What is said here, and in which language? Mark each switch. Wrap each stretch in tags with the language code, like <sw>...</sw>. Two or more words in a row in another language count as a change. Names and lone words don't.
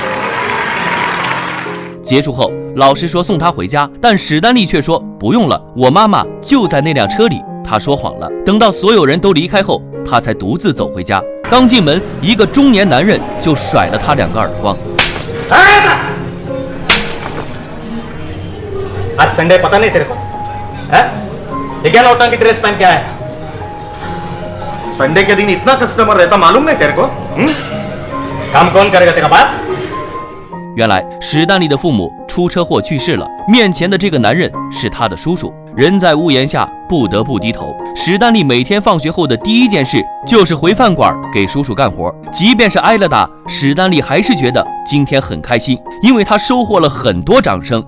<zh>结束后，老师说送他回家，但史丹利却说不用了，我妈妈就在那辆车里。他说谎了。等到所有人都离开后，他才独自走回家。刚进门，一个中年男人就甩了他2个耳光。</zh> <hi>आज संडे पता नहीं तेरे को? है? ये क्या नौटंकी ड्रेस पहन के आया है? संडे के दिन इतना कस्टमर रहता मालूम नहीं तेरे को? काम कौन करेगा तेरा बाप?</hi> <zh>原来史丹利的父母出车祸去世了，面前的这个男人是他的叔叔。人在屋檐下，不得不低头。史丹利每天放学后的第一件事就是回饭馆给叔叔干活，即便是挨了打，史丹利还是觉得今天很开心，因为他收获了很多掌声。</zh>